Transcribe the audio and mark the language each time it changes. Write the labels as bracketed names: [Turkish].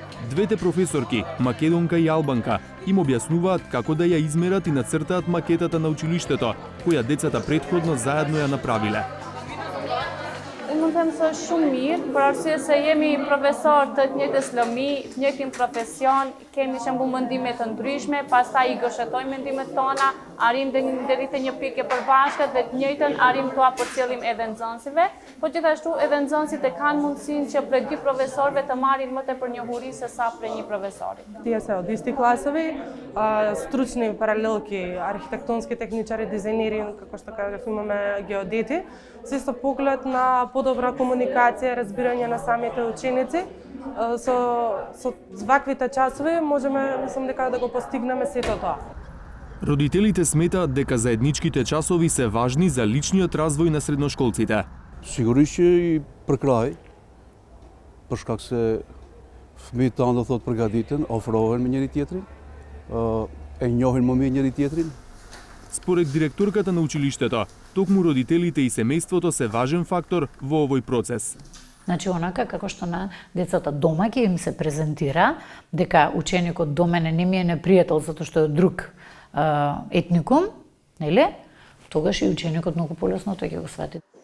[Macedonian] Двете професорки, македонка и албанка, им објаснуваат како да ја измерат и нацртаат макетата на училиштето, која децата претходно заедно ја направиле. [Albanian] Unë mund të them se është shumë mirë, për arsye se jemi profesor të të njëjtës lëmi, të njëjtin profesion, kemi shembull mendime të ndryshme, pastaj I gëshëtojmë mendimet tona, arrim deri te një pikë përbashkët dhe të njëjtën arrim tua përcjellim edhe nxënësve, po gjithashtu edhe nxënësit e kanë mundësinë që prej dy profesorëve të marrin më tepër njohuri se sa prej një profesori. [Macedonian] Тие се од исти класови, стручни паралелки, архитектонски техничари, дизајнери, како што кажав, имаме геодети, се со поглед на подобра комуникација, разбирање на самите ученици. Со ваквите часови можеме, мислам дека да го постигнеме сето тоа. Родителите сметаат дека заедничките часови се важни за личниот развој на средношколците. [Albanian] Sigurisht që I përkraj, për shkak se fëmijët tanë do thotë përgatiten, ofrohen me njëri tjetrin, e njohin më mirë njëri tjetrin. [Macedonian] Според директорката на училиштето, токму родителите и семејството се важен фактор во овој процес. Значи, онака како што на децата дома ќе им се презентира дека ученикот до мене не ми е непријател затоа што е друг етникум, нели? Тогаш и ученикот многу полесно тој ќе го свати.